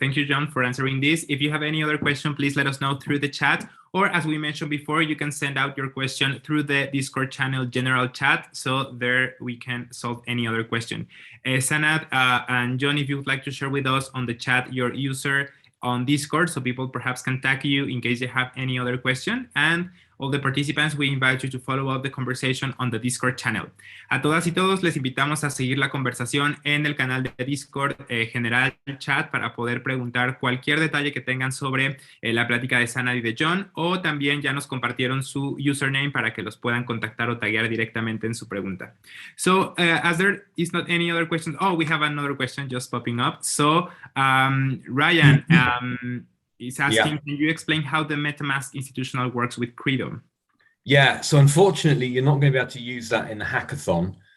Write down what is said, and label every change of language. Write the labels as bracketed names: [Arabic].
[English] Thank you, John, for answering this. If you have any other question, please let us know through the chat, or as we mentioned before, you can send out your question through the Discord channel general chat, so there we can solve any other question. Sanath and John, if you would like to share with us on the chat your user on Discord, so people perhaps can tag you in case they have any other question. And all the participants, we invite you to follow up the conversation on the Discord channel. [Spanish] A todas y todos les invitamos a seguir la conversación en el canal de Discord general chat para poder preguntar cualquier detalle que tengan sobre la plática de Sanath y de John, o también ya nos compartieron su username para que los puedan contactar o taguear directamente en su pregunta. [English] So as there is not any other questions, we have another question just popping up. So Ryan, is asking, can you explain how the MetaMask institutional works with Credo? Yeah, so unfortunately, you're not going to be able to use that in the hackathon.